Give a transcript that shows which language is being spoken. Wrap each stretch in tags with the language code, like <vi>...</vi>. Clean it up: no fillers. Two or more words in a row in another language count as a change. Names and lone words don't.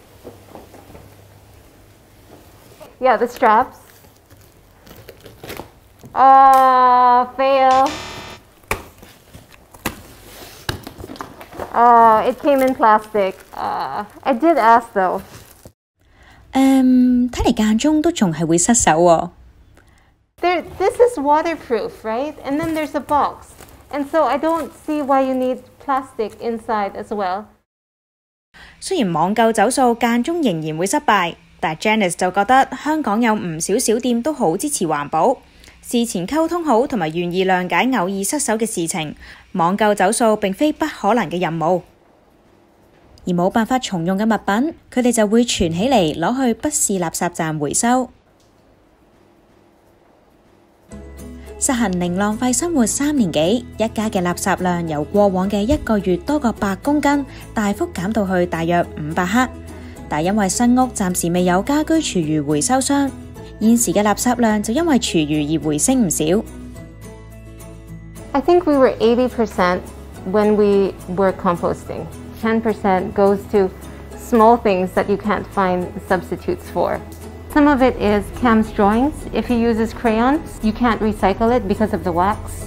<en>Yeah, the straps. Oh, fail. It came in plastic. I did ask though.</en> <yue>睇嚟間中都仲係會失手喎。</yue> <en>This is waterproof, right? And then there's a box. And so I don't see why you need plastic inside as well.</en> <yue>雖然網購走數間中仍然會失敗，但 Janice 就覺得香港有唔少小店都好支持環保，事前溝通好同埋願意諒解偶爾失手嘅事情，網購走數並非不可能嘅任務。而冇辦法重用嘅物品，佢哋就會存起嚟攞去不是垃圾站回收。實行零浪費生活3年幾，一家嘅垃圾量由過往嘅1個月多過8公斤，大幅減到去大約500克。但因為新屋暫時未有家居廚餘回收箱，現時嘅垃圾量就因為廚餘而回升唔少。</yue> <en>I think we were 80% when we were composting. 10% goes to small things that you can't find substitutes for. Some of it is Cam's drawings. If he uses crayons, you can't recycle it because of the wax.</en>